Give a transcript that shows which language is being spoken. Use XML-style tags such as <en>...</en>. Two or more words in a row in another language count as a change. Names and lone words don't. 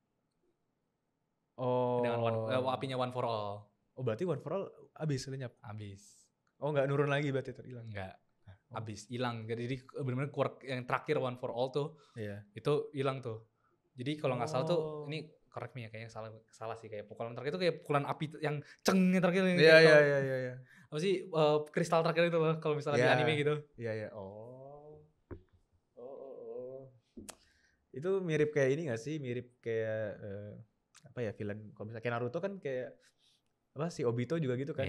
<id>Oh. Dengan apinya One for All. Oh berarti One for All abis lenyap. Abis. Oh nggak nurun lagi berarti terhilang. Enggak. Oh. Abis hilang. Jadi benar-benar quirk yang terakhir One for All tuh Iya. itu hilang tuh. Jadi kalau nggak salah tuh Oh. ini</id> <en>correct me</en> <id>ya, kayaknya salah sih, kayak pukulan terakhir itu kayak pukulan api yang ceng yang terakhir. yang Iya kayak iya. apa sih kristal terakhir itu loh kalau misalnya di Iya. anime gitu. Iya. Oh. Itu mirip kayak ini gak sih? Mirip kayak apa ya, villain kalau misalnya kayak Naruto kan kayak apa sih, Obito juga gitu kan.</id>